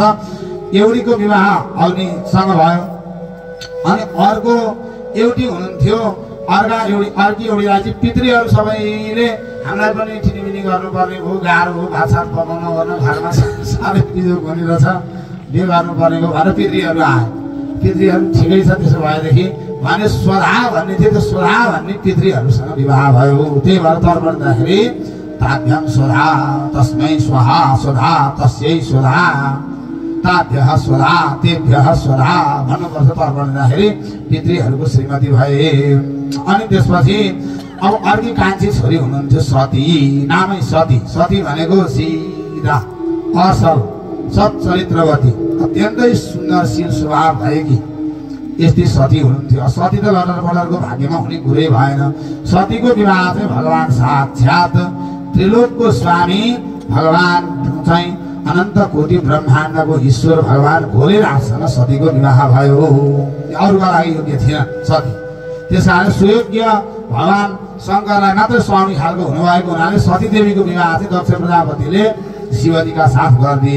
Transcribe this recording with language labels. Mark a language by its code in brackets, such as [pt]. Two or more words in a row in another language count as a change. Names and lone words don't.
[ne] एउटीको विवाह अग्निसँग भयो। अनि अर्को एउटी हुनुहुन्थ्यो, अर्की एउटीलाई चाहिँ पितृहरू सबैले हामीलाई पनि ठिनीमिनी गर्नुपर्ने भयो, गाह्रो हो, भातसात पकाउनु गर्नु, घरमा साह्रै बिजोग हुने रहेछ, बिहे गर्नुपर्ने हो भनेर पितृहरू आए। पितृहरू ठिकै छ त्यसो भएदेखि भने स्वधा भन्ने थियो, त्यो स्वधा भन्ने पितृहरूसँग विवाह भयो। त्यही भएर तर्पण दिँदाखेरि [sa] ताभ्याम स्वधा तस्मै स्वाहा स्वधा तस्यै स्वधा ताभ्यः स्वधा तेभ्यः स्वधा [ne] भन्नुपर्छ तर्पण दिँदाखेरि पितृहरूको श्रीमती भए। अनि त्यसपछि अब अर्की कान्छी छोरी हुनुहुन्थ्यो सती, नामै सती। सती भनेको सिधा असल सच्चरित्रवती अत्यन्तै सुन्दरशील स्वभाव भएकी यस्तै सती हुनुहुन्थ्यो। सती त लडर पडरको भाग्यमा हुने कुरै भएन। सतीको विवाह चाहिँ भगवान् साक्षात् त्रिलोकको स्वामी भगवान् चाहिँ अनन्त कोटि ब्रह्माण्डको ईश्वर भगवान् भोलेनाथसँग सतीको विवाह भयो। अरूका लागि योग्य थिएन सती। त्यस कारण सुयोग्य भगवान् शङ्करलाई मात्रै स्वामी खालको हुनुभएको हुनाले सती देवीको विवाह चाहिँ दक्ष प्रजापतिले शिवजीका साथ गरिदिए।